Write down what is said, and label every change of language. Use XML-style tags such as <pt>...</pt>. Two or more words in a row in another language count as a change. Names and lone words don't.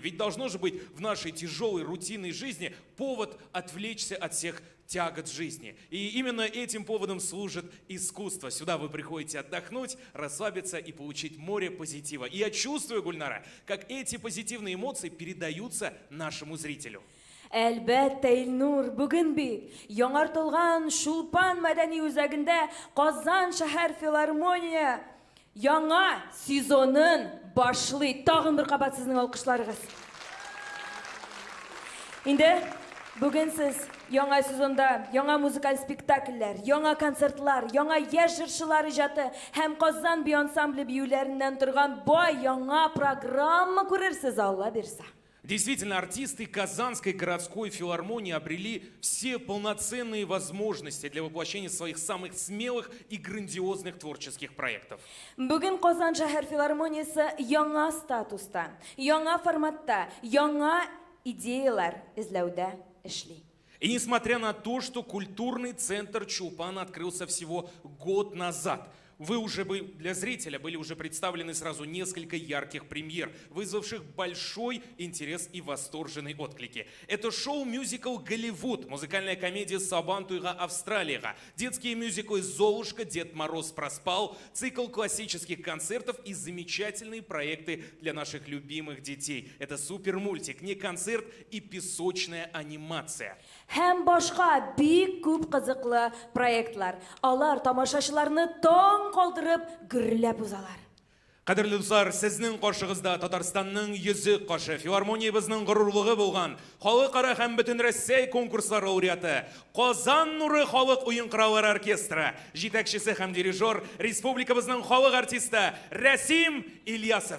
<ru>Ведь должно же быть в нашей тяжелой рутинной жизни повод отвлечься от всех тягот жизни. И именно этим поводом служит искусство. Сюда вы приходите отдохнуть, расслабиться и получить море позитива. И я чувствую, Гульнара, как эти позитивные эмоции передаются нашему зрителю.</ru> <tt>Әлбәттә, Илнур, бүген бит яңартылган Чулпан мәдәни үзәгендә Казан шәһәр филармония яңа сезонын башлый. Тагын бер кабат сезнең алкышларыгыз. Инде бүген сез яңа сезонда яңа музыкаль спектакльләр, яңа концертлар, яңа яшь җырчылар иҗаты һәм Казан би ансамбле биюләреннән торган бай яңа программа күрерсез, Алла бирсә.</tt> <ru>Действительно, артисты Казанской городской филармонии обрели все полноценные возможности для воплощения своих самых смелых и грандиозных творческих проектов.</ru> <tt>Бүген Казан шәһәр филармониясе яңа статуста, яңа форматта, яңа идеялар эзләүдә эшли.</tt> <ru>И несмотря на то, что культурный центр Чулпан открылся всего год назад, для зрителя были уже представлены сразу несколько ярких премьер, вызвавших большой интерес и восторженные отклики. Это шоу-мюзикл «Голливуд», музыкальная комедия «Сабантуйга Австралия», детские мюзиклы «Золушка», «Дед Мороз проспал», цикл классических концертов и замечательные проекты для наших любимых детей. Это супермультик, не концерт и песочная анимация.</ru> <tt>Һәм башка бик күп кызыклы проектлар. Алар тамашачыларны таң калдырып, гөрләп узалар. Кадерле дуслар, сезнең каршыгызда Татарстанның йөзе кашы, филармониябызның горурлыгы булган, халыкара һәм бөтен Россия конкурслары лауреаты, Казан нуры халык уен кораллары оркестры, җитәкчесе һәм дирижер, республикабызның халык артисты Рәсим Ильясов.</tt>